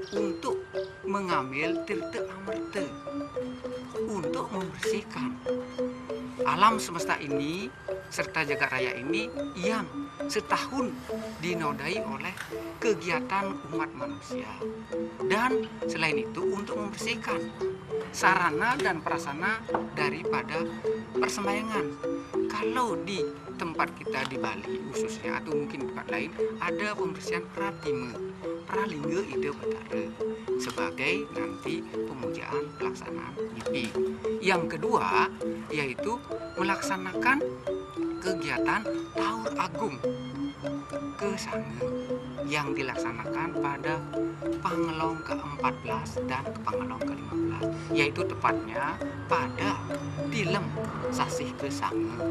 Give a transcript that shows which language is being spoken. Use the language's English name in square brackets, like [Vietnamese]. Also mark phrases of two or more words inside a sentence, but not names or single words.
[Indonesian] Untuk mengambil tirta amarta, untuk membersihkan alam semesta ini serta jagat raya ini yang setahun dinodai oleh kegiatan umat manusia. Dan selain itu untuk membersihkan sarana dan prasarana daripada persembahyangan. Kalau di tempat kita di Bali khususnya atau mungkin tempat lain ada pembersihan pratime, pralingga ide batara sebagai nanti pemujaan pelaksanaan Nyepi. Yang kedua yaitu melaksanakan kegiatan Taur Agung ke Sange yang dilaksanakan pada Pangelong ke-14 dan Pangelong ke-15, yaitu tepatnya pada Tilem Sasih ke Sange.